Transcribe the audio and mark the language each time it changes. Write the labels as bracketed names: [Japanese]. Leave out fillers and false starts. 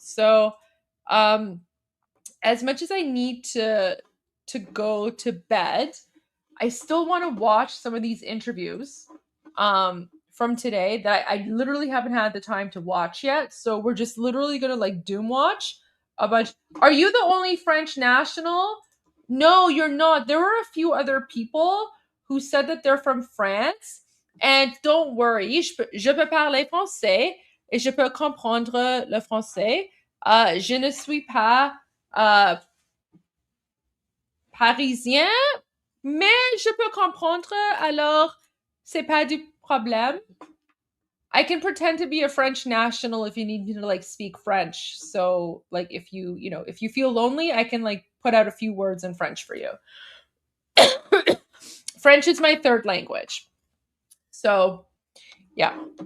[English] So, as much as I need to go to bed, I still want to watch some of these interviews from today that I literally haven't had the time to watch yet. So we're just literally going to like doom watch a bunch. Are you the only French national? No, you're not. There were a few other people who said that they're from France. And don't worry, [French] je peux parler français et je peux comprendre le français. Je ne suis pas parisien, mais je peux comprendre, alors c'est pas du problème. [English] I can pretend to be a French national if you need me to like speak French. So like if you feel lonely, I can like put out a few words in French for you. French is my third language. So yeah.